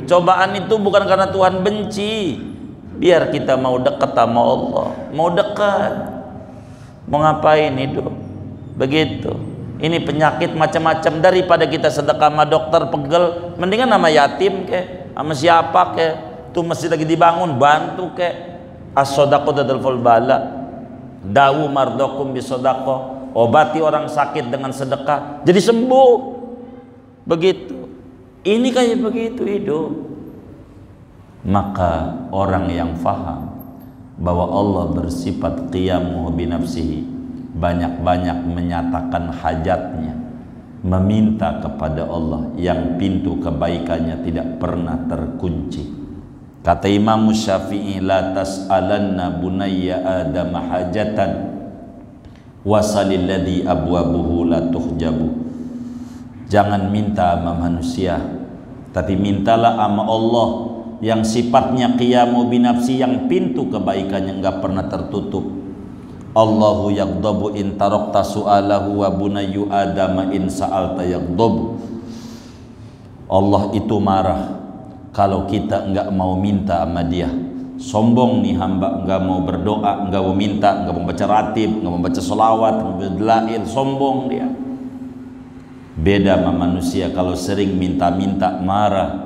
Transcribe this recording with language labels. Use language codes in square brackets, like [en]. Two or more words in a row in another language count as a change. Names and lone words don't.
[id] Cobaan itu bukan karena Tuhan benci, biar kita mau dekat sama Allah, mau dekat, mau ngapain hidup begitu. Ini penyakit macam-macam, daripada kita sedekah sama dokter pegel, mendingan sama yatim ke, sama siapa ke, tuh masjid lagi dibangun, bantu ke. [ar] الصدقة تدفع البلاء داووا مرضاكم بالصدقة, [id] obati orang sakit dengan sedekah jadi sembuh. Begitu. Ini kayak begitu hidup. Maka orang yang faham bahwa Allah bersifat [ar] قيامه بنفسه, [id] banyak-banyak menyatakan hajatnya, meminta kepada Allah yang pintu kebaikannya tidak pernah terkunci. Kata Imam Syafi'i, [ar] لا تسألن بني آدم حاجة وسل الذي أبوابه لا تحجب. [id] Jangan minta sama manusia, tapi mintalah sama Allah yang sifatnya [ar] قيام بنفس, [id] yang pintu kebaikannya enggak pernah tertutup. [ar] الله يغضب إن تركت سؤاله وبني آدم إن سألت يغضب. [id] Allah itu marah kalau kita enggak mau minta sama dia. Sombong nih hamba, enggak mau berdoa, enggak mau minta, enggak mau baca ratib, enggak mau baca sholawat, enggak mau delail, sombong dia. Beda sama manusia, kalau sering minta-minta marah.